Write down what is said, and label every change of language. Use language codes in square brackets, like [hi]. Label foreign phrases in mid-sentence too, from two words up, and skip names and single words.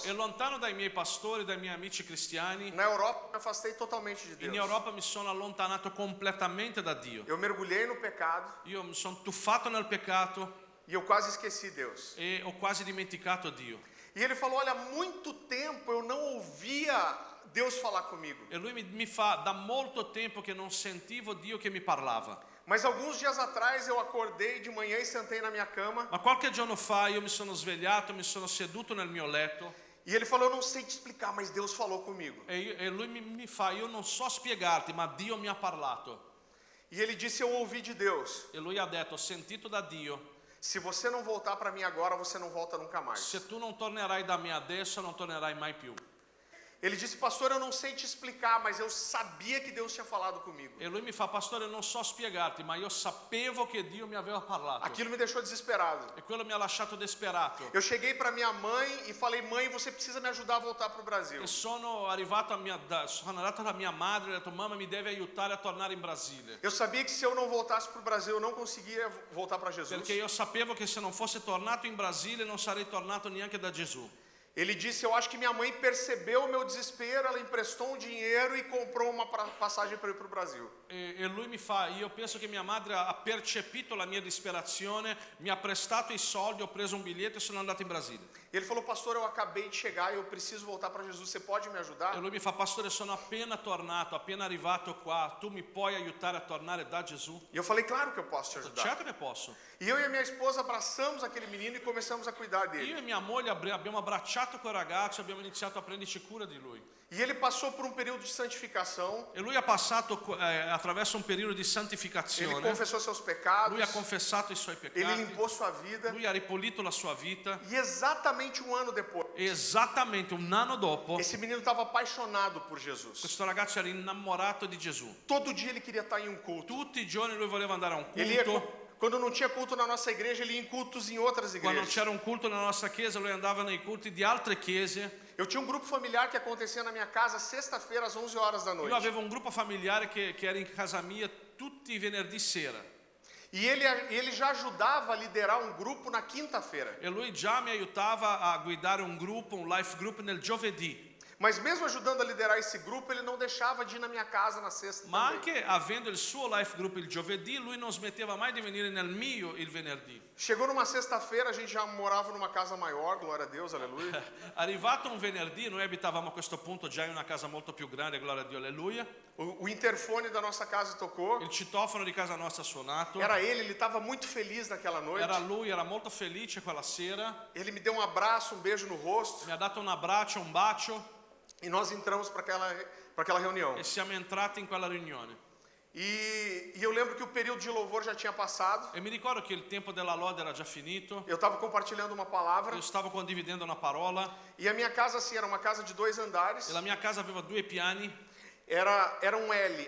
[it] E lontano dai miei pastori, dai miei amici cristiani, [pt] na Europa me afastei totalmente de [it] in [pt] Deus. [it] Europa mi sono allontanato completamente da Dio. [pt] Eu mergulhei no pecado [it] Io mi sono tuffato nel peccato [pt] e eu quase esqueci Deus. [it] e ho quasi dimenticato Dio. [pt] E ele falou: olha, há muito tempo eu não ouvia Deus falar comigo. [it] E lui mi fa: da molto tempo che non sentivo Dio che mi parlava. [pt] Mas alguns dias atrás eu acordei de manhã e sentei na minha cama. [it] Ma qualche giorno fa io mi sono svegliato, mi sono seduto nel mio letto [pt] E ele falou: eu não sei te explicar, mas Deus falou comigo. [it] e lui mi fa: io non so spiegarti, ma Dio mi ha parlato. [pt] E ele disse: eu ouvi de Deus. [it] E lui ha detto: ho sentito da Dio, [pt] Se você não voltar para mim agora, você não volta nunca mais. [it] se tu non tornerai da me adesso non tornerai mai più. [pt] Ele disse: pastor, eu não sei te explicar, mas eu sabia que Deus tinha falado comigo. [it] E lui mi fa: pastore, non so spiegarti, ma io sapevo che Dio mi aveva parlato. [pt] Aquilo me deixou desesperado. [it] E quello mi ha lasciato disperato. [pt] Eu cheguei para minha mãe e falei: mãe, você precisa me ajudar a voltar para o Brasil. [it] E sono andato alla mia madre e ho detto: mamma, mi devi aiutare a tornare in Brasile. [pt] Eu sabia que se eu não voltasse para o Brasil, eu não conseguia voltar para Jesus. [it] Perché io sapevo che se non fosse tornato in Brasile non sarei tornato neanche da Gesù. [pt] Ele disse: eu acho que minha mãe percebeu o meu desespero, ela emprestou um dinheiro e comprou uma passagem para ir para o Brasil. [it] E lui mi fa: io penso che mia madre ha percepito la mia disperazione, mi ha prestato i soldi, ho preso un biglietto e sono andato in Brasile. [pt] E ele falou: pastor, eu acabei de chegar e eu preciso voltar para Jesus, você pode me ajudar? [it] E lui mi fa: pastore, sono appena tornato, appena arrivato qua, tu mi puoi aiutare a tornare da Gesù? [pt] E eu falei: claro que eu posso te ajudar. [it] Certo che posso. [pt] E eu e a minha esposa abraçamos aquele menino e começamos a cuidar dele. [it] Io e mia moglie abbiamo abbracciato quel ragazzo e abbiamo iniziato a prenderci cura di lui. [pt] E ele passou por um período de santificação. [it] E lui ha passato attraverso un periodo di [pt] Ele [it] santificazione. [pt] confessou seus pecados. [it] Lui ha confessato i suoi [pt] Ele [it] peccati. [pt] limpou sua vida. [it] Lui ha ripulito la sua vita. [pt] E exatamente um ano depois, [it] E esattamente un anno dopo, [pt] esse menino estava apaixonado por Jesus. [it] questo ragazzo era innamorato di Gesù. [pt] Todo dia ele queria estar em um culto. [it] Tutti i giorni lui voleva andare a un [pt] Ele ia, [it] culto. [pt] quando não tinha culto na nossa igreja, ele ia em cultos em outras [it] Quando [pt] igrejas. [it] c'era un culto nella nostra chiesa, lui andava nei culti di altre chiese. [pt] Eu tinha um grupo familiar que acontecia na minha casa sexta-feira às 11 horas da [it] Io [pt] noite. [it] avevo un gruppo familiare che era in casa mia tutti i venerdì sera. [pt] E ele já ajudava a liderar um grupo na quinta-feira. [it] E lui già mi aiutava a guidare un gruppo, un [en] life group [it] nel giovedì. [pt] Mas mesmo ajudando a liderar esse grupo, ele não deixava de ir na minha casa na sexta [it] Ma [pt] também. [it] anche avendo il suo [en] life group [it] il giovedì, lui non smetteva mai di venire nel mio il venerdì. [pt] Chegou numa sexta-feira, a gente já morava numa casa maior, glória a Deus, aleluia. [it] Arrivato un venerdì, noi abitavamo a questo punto già in una casa molto più grande, gloria a Dio, alleluia. [pt] O interfone da nossa casa tocou. [it] Il citofono di casa nostra ha suonato. [pt] Era ele estava muito feliz naquela noite. [it] Era lui, era molto felice quella sera. [pt] Ele me deu um abraço, um beijo no rosto. [it] Mi ha dato un abbraccio, un bacio [pt] E nós entramos para aquela reunião. [it] e siamo entrati in quella riunione. [pt] E eu lembro que o período de louvor já tinha passado. [it] E mi ricordo che il tempo della lode era già finito. [pt] Eu estava compartilhando uma palavra. [it] Io stavo condividendo una parola [pt] E a minha casa, assim, era uma casa de 2 andares. [it] e la mia casa aveva 2 piani [pt] Era um L.